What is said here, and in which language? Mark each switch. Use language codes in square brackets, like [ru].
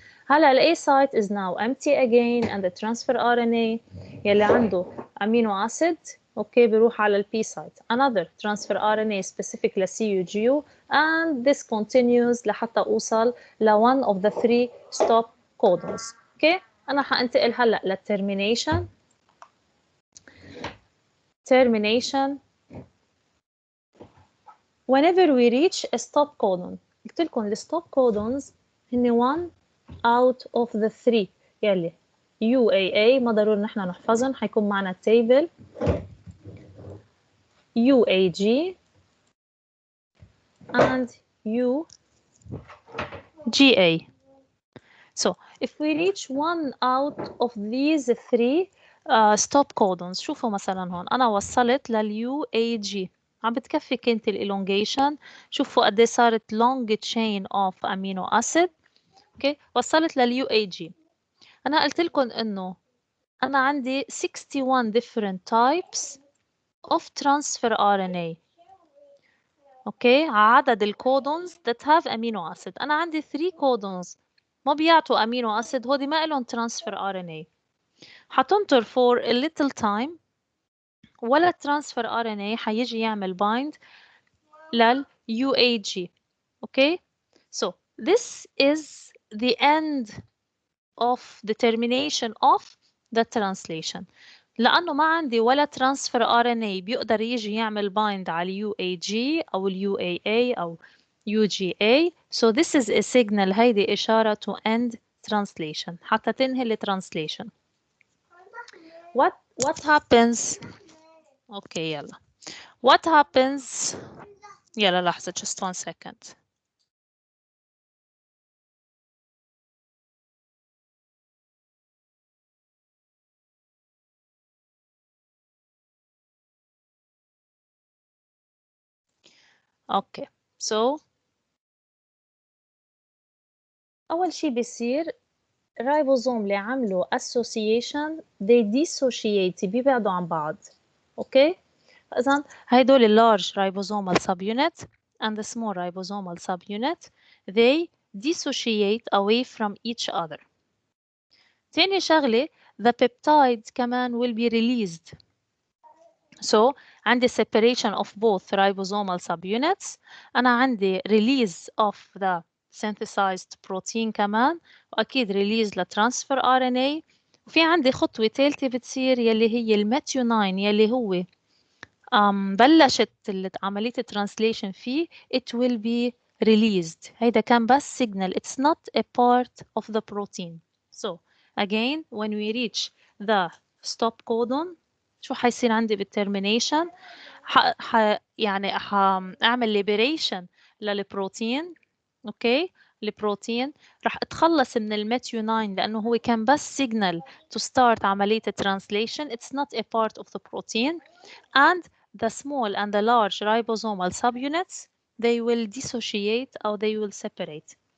[ar] هلا ال [en] A site is now empty again and the transfer RNA [ar] يلي عنده [en] amino acid okay [ar] بيروح على ال [en] P site. Another transfer RNA specific ل CUGU and this continues [ar] لحتى أوصل ل [en] one of the three stop codons. [ar] Okay, أنا حانتقل هلا للtermination. [en] Termination. Whenever we reach a stop codon, [ar] قلت لكم ال stop codons هن [en] one out of the three [ar] يلي UAA ما ضروري نحن نحفظهم حيكون معنا التيبل UAG and UGA. [en] So if we reach one out of these three stop codons [ar] شوفوا مثلا هون أنا وصلت لل UAG عم بتكفي كانت الالونجيشن شوفوا قد ايه صارت [en] long chain of amino acid [ar] اوكي وصلت لل UAG. أنا قلت لكم إنه أنا عندي 61 different types of transfer RNA. اوكي عدد الكودونز [en] that have amino acid. [ar] أنا عندي 3 codons ما بيعطوا amino acid هودي ما إلهم transfer RNA. حتنطر [en] for a little time [ar] ولا transfer RNA حيجي يعمل bind لل UAG. [en] Okay, so this is the end of the termination of the translation. [ar] لأنه ما عندي ولا transfer RNA بيقدر يجي يعمل bind على UAG أو UAA أو UGA. [en] So this is a signal [ar] هيدي إشارة [en] to end translation [ar] حتى تنهي ال [en] translation. What happens? Okay [ar] يلا. [en] What happens? [ar] يلا لحظة [en] just 1 second. Okay, so [ar] أول شي بيصير الرايبوزوم اللي عملوا association [en] they dissociate [ar] بيبعدوا عن بعض. اوكي إذن هيدول [en] large ribosomal subunit and the small ribosomal subunit they dissociate away from each other. [ar] تاني شغلة [en] the peptide [ar] كمان [en] will be released. So [ar] عندي [en] separation of both ribosomal subunits. [ar] أنا عندي [en] release of the synthesized protein [ar] كمان وأكيد release لtransfer RNA وفي عندي خطوة ثالثة بتصير يلي هي الميثيونين يلي هو بلشت عملية الترانسليشن فيه [en] it will be released. [ar] هيدا كان بس [en] signal it's not a part of the protein. So again when we reach the stop codon [ar] شو حيصير عندي بالترمينيشن يعني اعمل [en] liberation [ar] للبروتين اوكي البروتين راح اتخلص من الميثيونين لانه هو كان بس [en] signal to start [ar] عملية [en] translation it's not a part of the protein and the small and the large ribosomal subunits they will dissociate or they will separate.